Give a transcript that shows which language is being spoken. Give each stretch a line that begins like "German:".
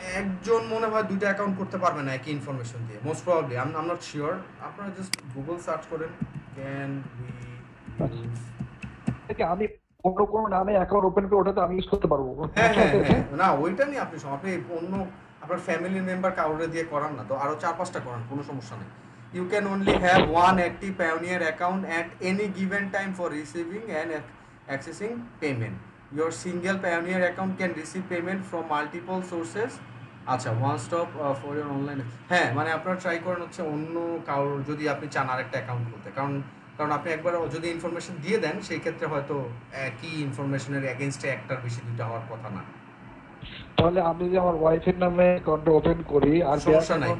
Bangla: একজন মনে হয় দুইটা অ্যাকাউন্ট করতে পারবে না একই ইনফরমেশন দিয়ে, most probably.
English: I am not sure.
Bangla: আপনারা জাস্ট গুগল সার্চ করেন
English: Can we use.
Bangla: আমি অন্য কোনো নামে অ্যাকাউন্ট ওপেন করে ওটাতে আমি ইউজ করতে পারবো? হ্যাঁ, না ওইটা নিয়ে আপনি আপনি অন্য আপনার ফ্যামিলি মেম্বার কাউরে দিয়ে করান না তো, আরো 4-5টা করান, কোনো সমস্যা নেই।
English: You can only have one active Payoneer account at any given time for receiving and accessing payment. Your single Payoneer account can receive payment from multiple sources.
Bangla: আচ্ছা,
English: one stop for your online।
Bangla: হ্যাঁ, মানে আপনারা try করেন হচ্ছে অন্য কারোর, যদি আপনি চান আরেকটা অ্যাকাউন্ট খুলতে, কারণ আপনি একবার যদি ইনফরমেশন দিয়ে দেন সেই ক্ষেত্রে হয়তো একই ইনফরমেশনের এগেইনস্টে একটার বেশি দুইটা হওয়ার কথা না। তাহলে আমি যদি আমার ওয়াইফের নামে অ্যাকাউন্ট ওপেন করি আর সমস্যা নাই,